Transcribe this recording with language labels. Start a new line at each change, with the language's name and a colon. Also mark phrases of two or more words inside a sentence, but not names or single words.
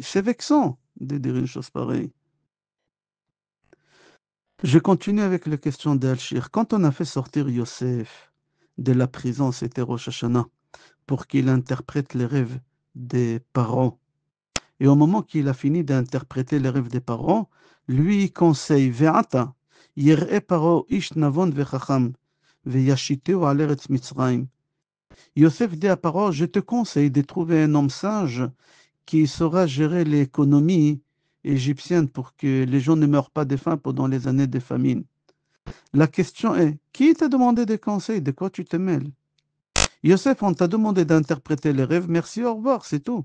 French: C'est vexant de dire une chose pareille. Je continue avec la question d'Al-Shir. Quand on a fait sortir Yosef de la prison, c'était Rosh Hashanah, pour qu'il interprète les rêves des parents. Et au moment qu'il a fini d'interpréter les rêves des parents, lui il conseille
Hebrew: ועתה ירא פרעה איש נבון וחכם וישיתהו על ארץ מצרים.
French: Yosef dit à Paro, je te conseille de trouver un homme sage qui saura gérer l'économie égyptienne pour que les gens ne meurent pas de faim pendant les années de famine. La question est, qui t'a demandé des conseils? De quoi tu te mêles? Yosef, on t'a demandé d'interpréter les rêves, merci, au revoir, c'est tout.